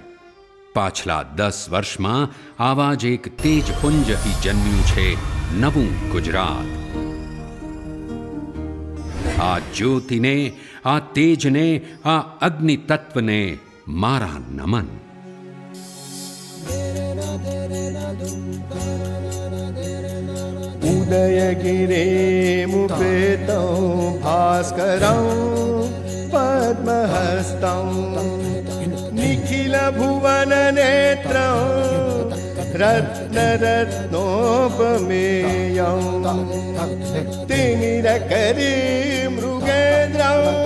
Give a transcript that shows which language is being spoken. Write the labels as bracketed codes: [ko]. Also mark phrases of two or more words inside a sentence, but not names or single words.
[gu] પાછલા 10 વર્ષમાં આવા જ એક તેજપુંજથી જન્મ્યું છે નવું ગુજરાત. આ જ્યોતિને, આ તેજને, આ અગ્નિ તત્વને મારા નમન. [sa] उदयगिरे मुपेतं भास्करं पद्महस्तं निखिलभुवननेत्रं रत्नरत्नोपमेयं तिमिरकरी मृगेन्द्रं